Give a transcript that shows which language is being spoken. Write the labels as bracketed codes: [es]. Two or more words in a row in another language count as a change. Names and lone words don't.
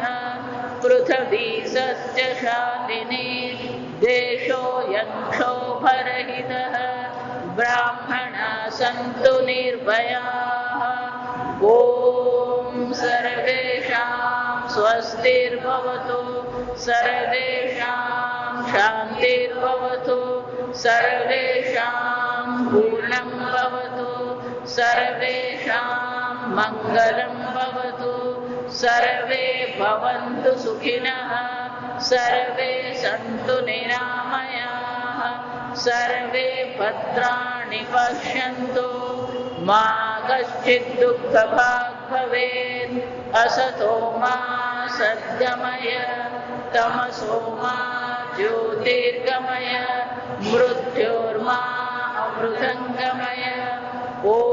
[sa] પૃથ્વી સસ્યશાલિની દેશોऽયં ક્ષોભરહિતઃ બ્રાહ્મણા સन्तુ નિર્ભયાઃ ઓમ સર્વેષાં સ્વસ્તિર્ભવતુ સર્વેષાં શાન્તિર્ભવતુ સર્વેષાં પૂર્ણં ભવતુ સર્વેષાં મંગલં ભવતુ સર્વે ભવन्तु સુખિનઃ सर्वे सन्तु निरामयाः सर्वे भद्राणि पश्यन्तु मा कश्चित् दुःखभाग् भवेत् असतो मा सद्गमय तमसो मा ज्योतिर्गमय मृत्योर्मा अमृतङ्गमय ॐ